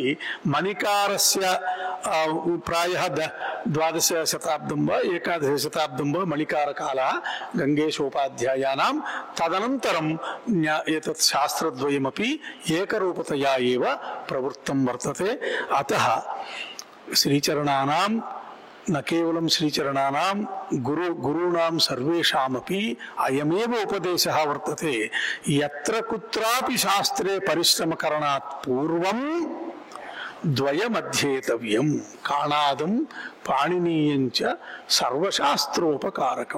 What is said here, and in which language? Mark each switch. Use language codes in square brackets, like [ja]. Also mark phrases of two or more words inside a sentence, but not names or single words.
[sa] మణికారస్య ప్రాయः 12వ శతాబ్దం వా 11వ శతాబ్దం వా మణికారకాలः గంగేశోపాధ్యాయానాం. తదనంతరం ఏతత్ శాస్త్రద్వయమపి ఏకరూపతయా ఏవ ప్రవృత్తం వర్తతే. అతః శ్రీచరణానాం न केवलं श्रीचरणानां गुरूणां सर्वेषामपि अयमेव उपदेशः वर्तते. यत्र कुत्रापि शास्त्रे परिश्रमकरणात् पूर्वं द्वयमध्येतव्यं. काणादं पाणिनीयञ्च सर्वशास्त्रोपकारकं.